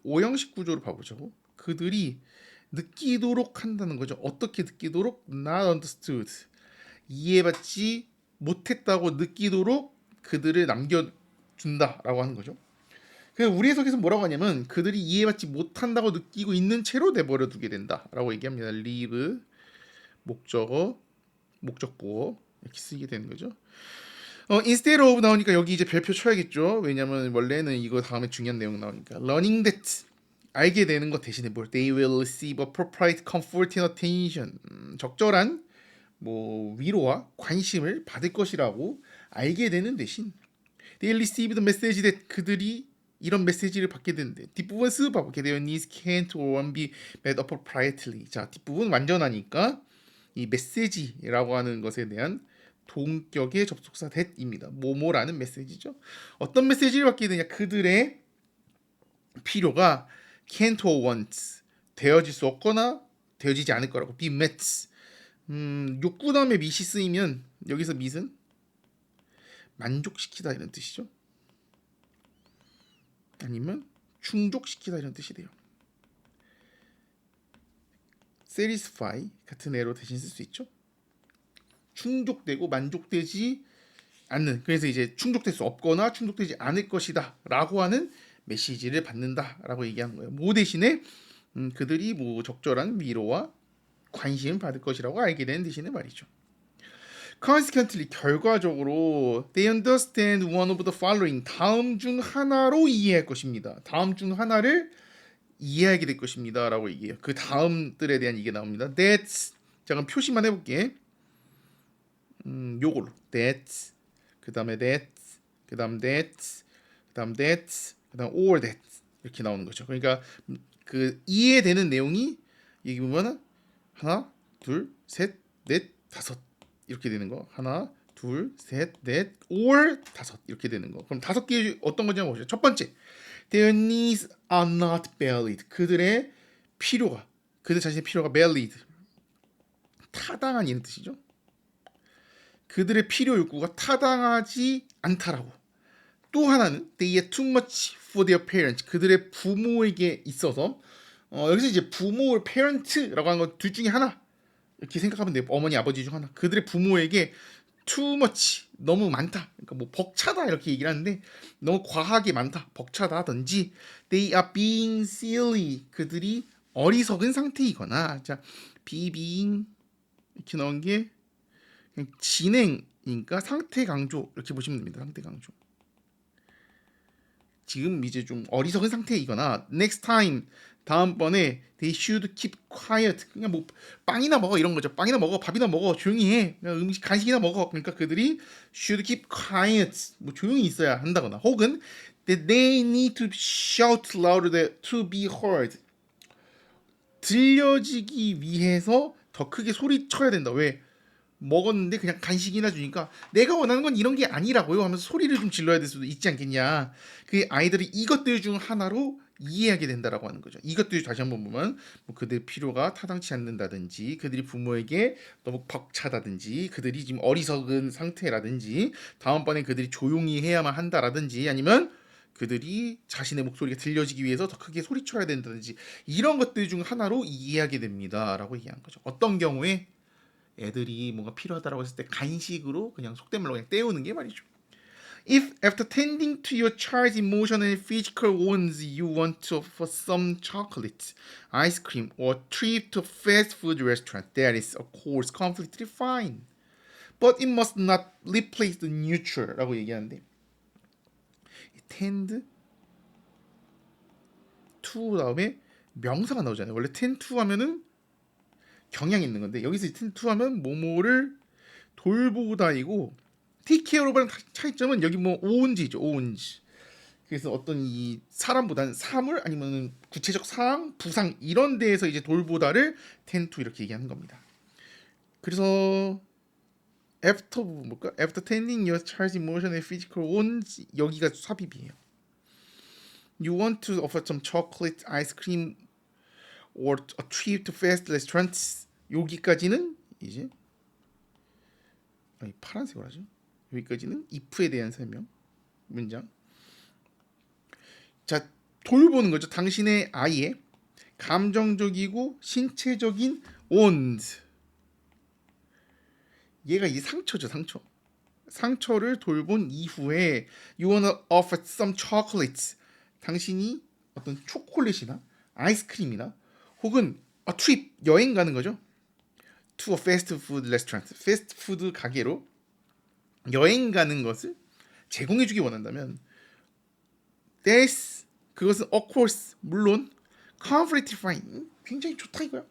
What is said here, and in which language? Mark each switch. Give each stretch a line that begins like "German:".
Korean: 오형식 구조를 봐보죠. 그들이 느끼도록 한다는 거죠. 어떻게 느끼도록?
English: not understood.
Korean: 이해받지 못했다고 느끼도록 그들을 남겨준다라고 하는 거죠. 우리 해석에서 뭐라고 하냐면 그들이 이해받지 못한다고 느끼고 있는 채로 내버려 두게 된다라고 얘기합니다. leave 목적어 목적보어 이렇게 쓰게 되는 거죠.
English: instead of
Korean: 나오니까 여기 이제 별표 쳐야겠죠. 왜냐면 원래는 이거 다음에 중요한 내용 나오니까
English: learning that
Korean: 알게 되는 것 대신에 뭘
English: they will receive appropriate comfort and attention
Korean: 적절한 뭐 위로와 관심을 받을 것이라고 알게 되는 대신
English: they receive the message that
Korean: 그들이 이런 메시지를 받게 되는데 뒷부분 쓱 봐볼게요.
English: Their needs can't or won't be met appropriately.
Korean: 자 뒷부분 완전하니까 이 메시지라고 하는 것에 대한 동격의 접속사 that입니다. 뭐뭐라는 메시지죠. 어떤 메시지를 받게 되냐? 그들의 필요가
English: can't or won't
Korean: 되어질 수 없거나 되어지지 않을 거라고
English: be met.
Korean: 욕구 다음에 meet이 쓰이면 여기서 meet은 만족시키다 이런 뜻이죠. 아니면 충족시키다 이런 뜻이 돼요. satisfy 같은 애로 대신 쓸 수 있죠. 충족되고 만족되지 않는, 그래서 이제 충족될 수 없거나 충족되지 않을 것이다 라고 하는 메시지를 받는다 라고 얘기하는 거예요. 뭐 대신에 그들이 뭐 적절한 위로와 관심을 받을 것이라고 알게 되는 대신에 말이죠.
English: Consequently,
Korean: 결과적으로
English: they understand one of the following,
Korean: 다음 중 하나로 이해할 것입니다. 다음 중 하나를 이해하게 될 것입니다 라고 얘기해요. 그 다음들에 대한 이게 나옵니다. That's, 잠깐 표시만 해볼게. 요걸로 That's, 그 다음에 That's, 그 다음 That's, 그 다음 That's, 그 다음 or that 이렇게 나오는 거죠. 그러니까 그 이해되는 내용이 여기 보면은 하나, 둘, 셋, 넷, 다섯 이렇게 되는 거. 하나, 둘, 셋, 넷, or 다섯 이렇게 되는 거. 그럼 다섯 개 어떤 건지 한번 보시죠. 첫 번째,
English: their needs are not valid.
Korean: 그들의 필요가, 그들 자신의 필요가 valid, 타당한 이런 뜻이죠. 그들의 필요 욕구가 타당하지 않다라고.
English: 또 하나는 they are too much for their parents.
Korean: 그들의 부모에게 있어서 여기서 이제 부모, parent라고 하는 건 둘 중에 하나 이렇게 생각하면 돼요. 어머니, 아버지 중 하나. 그들의 부모에게
English: too much,
Korean: 너무 많다. 그러니까 뭐 벅차다 이렇게 얘기를 하는데 너무 과하게 많다, 벅차다든지
English: they are being silly.
Korean: 그들이 어리석은 상태이거나, 자, being 이렇게 나온 게 그냥 진행이니까 상태 강조 이렇게 보시면 됩니다. 상태 강조. 지금 이제 좀 어리석은 상태이거나
English: next time,
Korean: 다음번에
English: they should keep quiet.
Korean: 그냥 뭐 빵이나 먹어 이런 거죠. 빵이나 먹어, 밥이나 먹어, 조용히 해. 그냥 음식, 간식이나 먹어. 그러니까 그들이
English: should keep quiet,
Korean: 뭐 조용히 있어야 한다거나, 혹은
English: that they need to shout louder to be heard.
Korean: 들려지기 위해서 더 크게 소리쳐야 된다. 왜? 먹었는데 그냥 간식이나 주니까 내가 원하는 건 이런 게 아니라고요 하면서 소리를 좀 질러야 될 수도 있지 않겠냐. 그 아이들이 이것들 중 하나로 이해하게 된다라고 하는 거죠. 이것들 다시 한번 보면 뭐 그들 필요가 타당치 않는다든지, 그들이 부모에게 너무 벅차다든지, 그들이 지금 어리석은 상태라든지, 다음번에 그들이 조용히 해야만 한다라든지, 아니면 그들이 자신의 목소리가 들려지기 위해서 더 크게 소리쳐야 된다든지, 이런 것들 중 하나로 이해하게 됩니다라고 얘기한 거죠. 어떤 경우에 애들이 뭔가 필요하다라고 했을 때 간식으로 그냥 속된 말로 그냥 때우는 게 말이죠.
English: If after tending to your child's emotional and physical wants you want to offer some chocolate, ice cream, or treat to a fast food restaurant, that is of course completely fine. But it must not replace the nurture
Korean: 라고 얘기하는데,
English: tend to
Korean: 다음에 명사가 나오잖아요. 원래 tend to 하면은 경향이 있는 건데, 여기서 tend to 하면 뭐뭐를 돌보다이고,
English: take care of
Korean: 라는 차이점은 여기 뭐 own지죠. own지. 그래서 어떤 이 사람보다는 사물, 아니면 구체적 사항, 부상 이런 데에서 이제 돌보다를 tend to 이렇게 얘기하는 겁니다. 그래서 after 부분 볼까?
English: After tending your child's emotional and physical wants,
Korean: 여기가 삽입이에요.
English: You want to offer some chocolate, ice cream, or a trip to fast restaurants.
Korean: 여기까지는 이제 파란색으로 하죠. 여기까지는 if에 대한 설명 문장. 자, 돌보는 거죠. 당신의 아이의 감정적이고 신체적인 want. 얘가 이 상처죠, 상처. 상처를 돌본 이후에
English: you wanna offer some chocolates.
Korean: 당신이 어떤 초콜릿이나 아이스크림이나 혹은
English: a trip,
Korean: 여행 가는 거죠.
English: to a fast food restaurant,
Korean: 패스트푸드 가게로 여행 가는 것을 제공해주기 원한다면 this, 그것은
English: of course,
Korean: 물론
English: completely fine,
Korean: 굉장히 좋다 이거야.